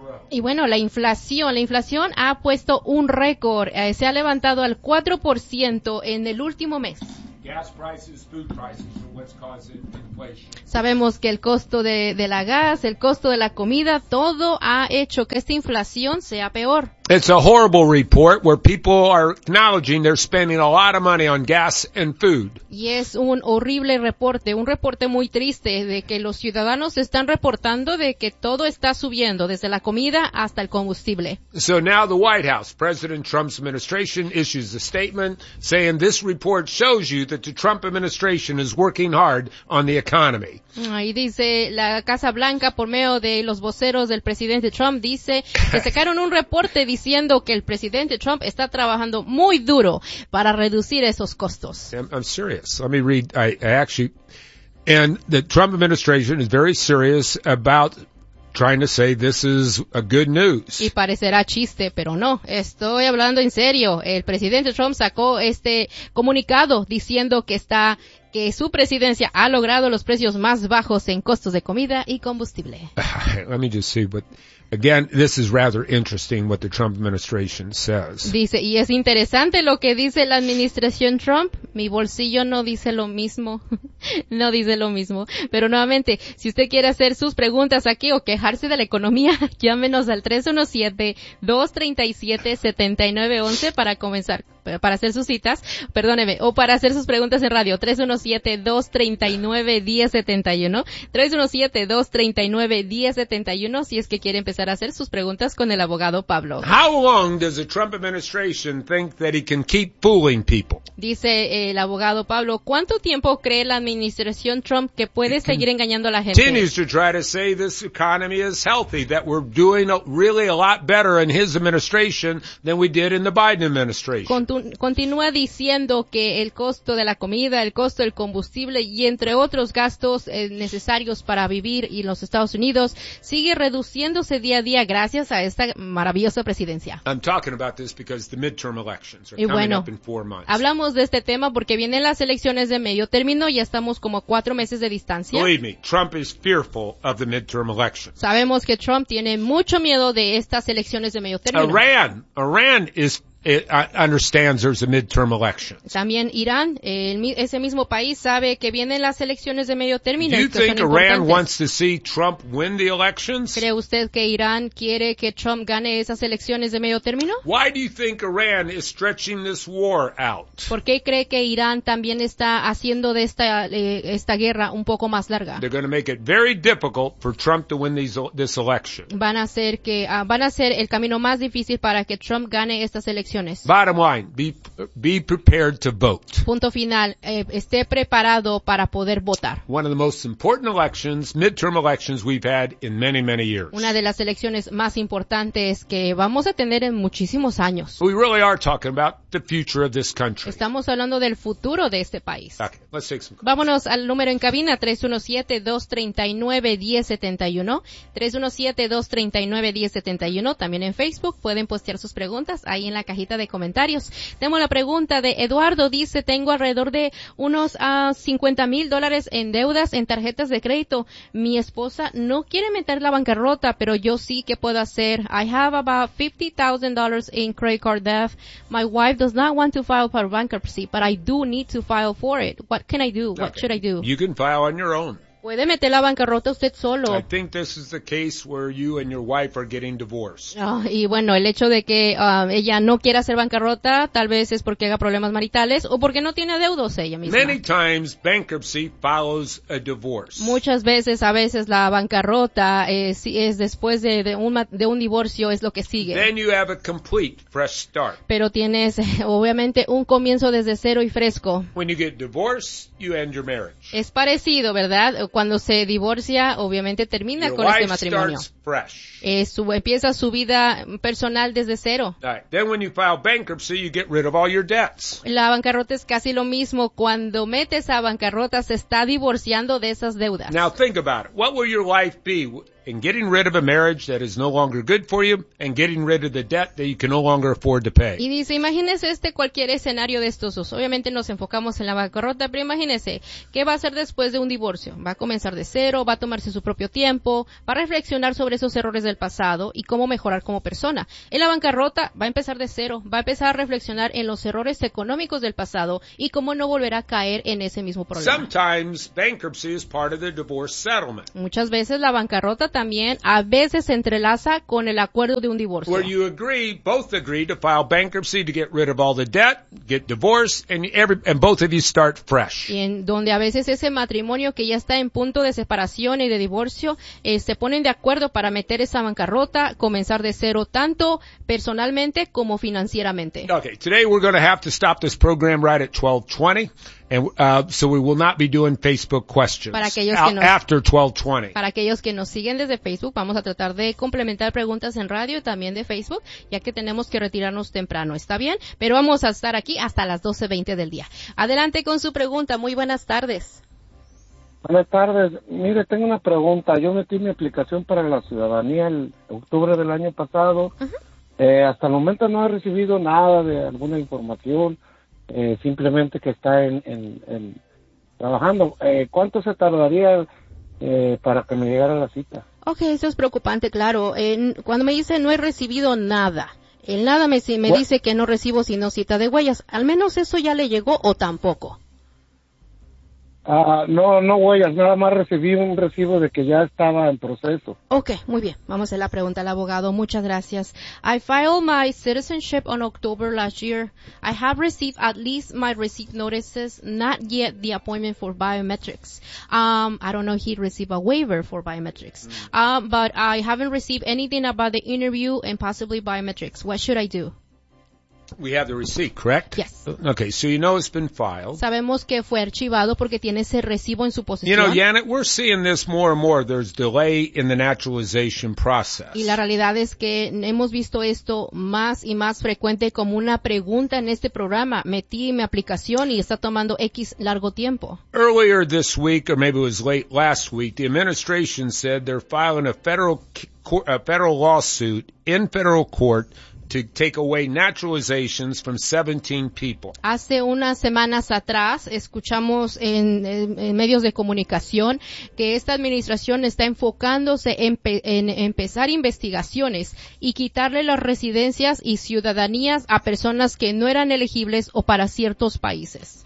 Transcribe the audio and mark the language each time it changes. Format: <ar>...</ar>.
<es>Y bueno, la inflación ha puesto un récord, se ha levantado al 4% en el último mes.</es> <en>Gas prices, food prices are what's causing inflation.</en> <es>Sabemos que el costo de la gas, el costo de la comida, todo ha hecho que esta inflación sea peor.</es> <en>It's a horrible report where people are acknowledging they're spending a lot of money on gas and food.</en> <es>Y es un horrible reporte, un reporte muy triste de que los ciudadanos están reportando de que todo está subiendo, desde la comida hasta el combustible.</es> <en>So now the White House, President Trump's administration, issues a statement saying this report shows you that the Trump administration is working hard on the economy.</en> <es>Ahí dice la Casa Blanca, por medio de los voceros del presidente Trump, dice que sacaron un reporte diciendo que el presidente Trump está trabajando muy duro para reducir esos costos.</es> <en>I'm serious. Let me read. I actually, and the Trump administration is very serious about trying to say this is a good news.</en> <es>Y parecerá chiste, pero no. Estoy hablando en serio. El presidente Trump sacó este comunicado diciendo que su presidencia ha logrado los precios más bajos en costos de comida y combustible.</es> <en>Let me just see, but again, this is rather interesting what the Trump administration says.</en> <es>Dice, y es interesante lo que dice la administración Trump. Mi bolsillo no dice lo mismo. No dice lo mismo. Pero nuevamente, si usted quiere hacer sus preguntas aquí o quejarse de la economía, llámenos al 317-237-7911 para comenzar. Para hacer sus citas, perdóneme, o para hacer sus preguntas en radio, 317-239-1071, 317-239-1071, si es que quiere empezar a hacer sus preguntas con el abogado Pablo.</es> <en>How long does the Trump administration think that he can keep fooling people?</en> <es>Dice el abogado Pablo, ¿cuánto tiempo cree la administración Trump que puede seguir engañando a la gente?</es> <en>Continues to try to say this economy is healthy, that we're doing really a lot better in his administration than we did in the Biden administration.</en> <es>Continúa diciendo que el costo de la comida, el costo del combustible y entre otros gastos necesarios para vivir en los Estados Unidos sigue reduciéndose día a día gracias a esta maravillosa presidencia.</es> <en>I'm talking about this because the midterm elections are coming</en> <es>bueno,</es> <en>up in 4 months.</en> <es>Hablamos de este tema porque vienen las elecciones de medio término y ya estamos como 4 meses de distancia.</es> <en>Believe me, Trump is fearful of the midterm elections.</en> <es>Sabemos que Trump tiene mucho miedo de estas elecciones de medio término.</es> <en>Iran is It understands there's a midterm election.</en> <es>También Irán, ese mismo país sabe que vienen las elecciones de medio término.</es> <en>Do you think Iran wants to see Trump win the elections?</en> <es>¿Cree usted que Irán quiere que Trump gane esas elecciones de medio término?</es> <en>Why do you think Iran is stretching this war out?</en> <es>¿Por qué cree que Irán también está haciendo de esta guerra un poco más larga?</es> <en>They're going to make it very difficult for Trump to win this election.</en> <es>Van a hacer el camino más difícil para que Trump gane estas elecciones.</es> <en>Bottom line, be prepared to vote.</en> <es>Punto final, esté preparado para poder votar.</es> <en>One of the most important elections, midterm elections we've had in many, many years.</en> <es>Una de las elecciones más importantes que vamos a tener en muchísimos años.</es> <en>We really are talking about the future of this country.</en> <es>Estamos hablando del futuro de este país.</es> <en>Okay, let's take some calls.</en> <es>Vámonos al número en cabina, 317-239-1071. 317-239-1071. También en Facebook pueden postear sus preguntas ahí en la cajita de comentarios. Tengo la pregunta de Eduardo. Dice, tengo alrededor de unos $50,000 en deudas en tarjetas de crédito. Mi esposa no quiere meter la bancarrota, pero yo sí que puedo hacer.</es> <en>I have about $50,000 in credit card debt. My wife does not want to file for bankruptcy, but I do need to file for it. What can I do? What should I do? You can file on your own.</en> <es>Puede meter la bancarrota usted solo.</es> <en>I think this is the case where you and your wife are getting divorced.</en> <es>Y bueno, el hecho de que ella no quiera hacer bancarrota, tal vez es porque haga problemas maritales o porque no tiene deudos ella misma.</es> <en>Many times bankruptcy follows a divorce.</en> <es>Muchas veces, a veces la bancarrota es después de un divorcio es lo que sigue.</es> <en>Then you have a complete fresh start.</en> <es>Pero tienes obviamente un comienzo desde cero y fresco. When you get divorced, you end your marriage. Es parecido, ¿verdad? Cuando se divorcia, obviamente termina</es> <en>your</en> <es>con este matrimonio. Empieza su vida personal desde cero.</es> <en>Then when you file bankruptcy, you get rid of all your debts.</en> <es>La bancarrota es casi lo mismo. Cuando metes a bancarrota, se está divorciando de esas deudas.</es> <en>Now think about it. What will your life be? In getting rid of a marriage that is no longer good for you and getting rid of the debt that you can no longer afford to pay.</en> <es>Y dice, imagínese este cualquier escenario de estos dos. Obviamente nos enfocamos en la bancarrota, pero imagínese, ¿qué va a hacer después de un divorcio? ¿Va a comenzar de cero? ¿Va a tomarse su propio tiempo? ¿Va a reflexionar sobre esos errores del pasado y cómo mejorar como persona? En la bancarrota va a empezar de cero, va a empezar a reflexionar en los errores económicos del pasado y cómo no volver a caer en ese mismo problema.</es> <en>Sometimes bankruptcy is part of the divorce settlement.</en> <es>Muchas veces la bancarrota también a veces se entrelaza con el acuerdo de un divorcio.</es> <en>Where you agree, both agree to file bankruptcy to get rid of all the debt, get divorced, and both of you start fresh.</en> <es>Y en donde a veces ese matrimonio que ya está en punto de separación y de divorcio, se ponen de acuerdo para meter esa bancarrota, comenzar de cero, tanto personalmente como financieramente.</es> <en>Okay, today we're going to have to stop this program right at 12:20. And so we will not be doing Facebook questions after 12:20.</en> <es>Para aquellos que nos siguen desde Facebook, vamos a tratar de complementar preguntas en radio y también de Facebook, ya que tenemos que retirarnos temprano, ¿está bien? Pero vamos a estar aquí hasta las 12:20 del día. Adelante con su pregunta. Muy buenas tardes. Buenas tardes. Mire, tengo una pregunta. Yo metí mi aplicación para la ciudadanía el octubre del año pasado. Uh-huh. Hasta el momento no he recibido nada de alguna información. Simplemente que está en trabajando. ¿Cuánto se tardaría para que me llegara la cita? Okay, eso es preocupante, claro. Cuando me dice no he recibido nada, el nada me dice que no recibo sino cita de huellas. ¿Al menos eso ya le llegó o tampoco? No huellas, nada más recibí un recibo de que ya estaba en proceso. Okay, muy bien. Vamos a la pregunta al abogado. Muchas gracias.</es> <en>I filed my citizenship on October last year. I have received at least my receipt notices, not yet the appointment for biometrics. I don't know if he received a waiver for biometrics. But I haven't received anything about the interview and possibly biometrics. What should I do? We have the receipt, correct? Yes. Okay, so you know it's been filed.</en> <es>Sabemos que fue archivado porque tiene ese recibo en su posesión.</es> <en>You know, Janet, we're seeing this more and more. There's delay in the naturalization process.</en> <es>Y la realidad es que hemos visto esto más y más frecuente como una pregunta en este programa. Metí mi aplicación y está tomando X largo tiempo.</es> <en>Earlier this week, or maybe it was late last week, the administration said they're filing a federal lawsuit in federal court to take away naturalizations from 17 people.</en> <es>Hace unas semanas atrás escuchamos en medios de comunicación que esta administración está enfocándose en empezar investigaciones y quitarle las residencias y ciudadanías a personas que no eran elegibles o para ciertos países.</es>